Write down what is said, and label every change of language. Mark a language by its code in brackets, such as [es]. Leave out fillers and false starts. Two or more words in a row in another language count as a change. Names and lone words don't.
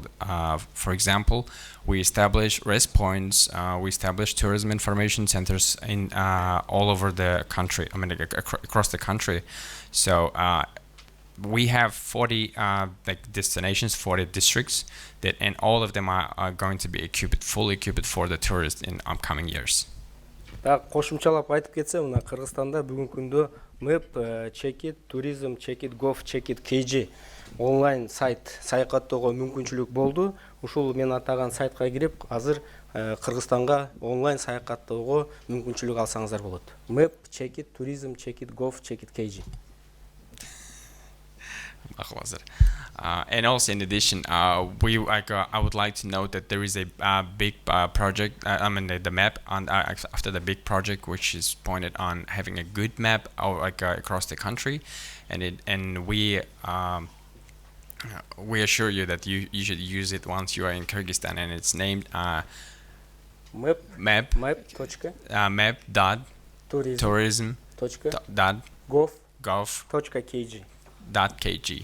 [en] For example, we establish rest points, we establish tourism information centers in all over the country. I mean, across the country. So we have 40 like destinations, 40 districts, that, and all of them are going to be equipped, fully equipped for the tourists in upcoming years. [ky] Кошумчалап айтып кетсем, мына Кыргызстанда бүгүнкү күндө MEP, Checkit, Tourism, Checkit, Gov, Checkit, KG онлайн сайт саякаттоого мүмкүнчүлүк болду. Ушул мен атаган сайтка кирип, азыр Кыргызстанга онлайн саякаттоого мүмкүнчүлүк алсаңыздар болот. MEP, Checkit, Tourism, Checkit, Gov, Checkit, KG. [en] And also, in addition, I would like to note that there is a big project. I mean, the map on after the big project, which is pointed on having a good map across the country, and we assure you that you should use it once you are in Kyrgyzstan, and it's named map dot tourism dot gov .kg.